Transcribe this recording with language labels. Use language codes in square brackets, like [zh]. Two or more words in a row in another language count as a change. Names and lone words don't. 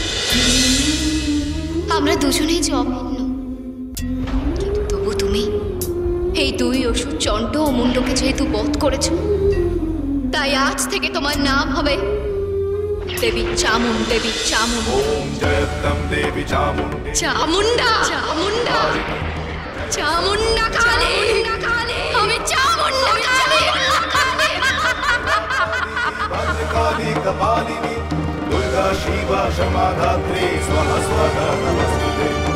[bn] আমরা দুজনেই যে অভিন্ন। কিন্তু তবু তুমি এই দুই অসুর চণ্ড ও মুন্ডকে যেহেতু বধ করেছ, তাই আজ থেকে তোমার নাম হবে দেবী চামুন্ডা। দেবী চামুন্ডা। ওম জয়ত্তম দেবী চামুন্ডা। চামুন্ডা চামুন্ডা চামুন্ডা কালী। আমি চামুন্ডা কালী। [sa] काली कपालिनी दुर्गा शिवा क्षमा धात्री स्वाहा स्वाहा नमस्ते।